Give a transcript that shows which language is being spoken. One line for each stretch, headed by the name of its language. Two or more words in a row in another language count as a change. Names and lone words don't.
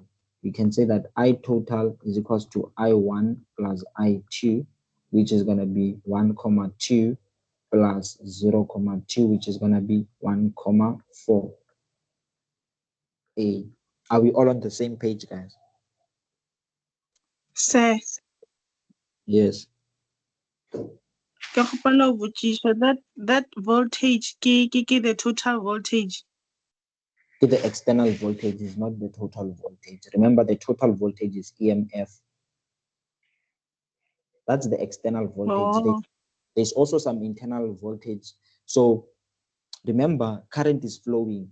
English: We can say that I total is equals to I1 plus I2, which is going to be 1,2 plus 0,2, which is going to be 1,4. A. Are we all on the same page, guys? Sir, Yes.
Southern Sotho: ke kgopela ho botsisha
English: that voltage ke the total voltage. The external voltage is not the total voltage. Remember, the total voltage is EMF. That's the external voltage. Oh, There's also some internal voltage. So remember, current is flowing.